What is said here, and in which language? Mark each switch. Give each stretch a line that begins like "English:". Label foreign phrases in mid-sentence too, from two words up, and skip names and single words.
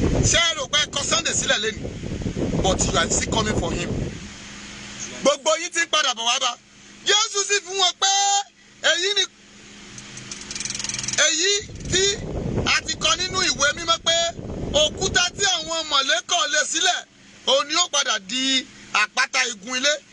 Yoruba: Ṣé ẹ rò pé ẹ kọ Sunday sílẹ̀ lénìí?
English: But you are still coming for him.
Yoruba: Gbogbo yín ti ń padà bọ̀ wá bá. Jésù sì fún wọn pé èyí ni, èyí tí a ti kọ nínú ìwé mímọ́ pé òkúta tí àwọn mọ̀lé kọ̀ lé sílẹ̀, òun ni ó padà di àpáta igun ilé.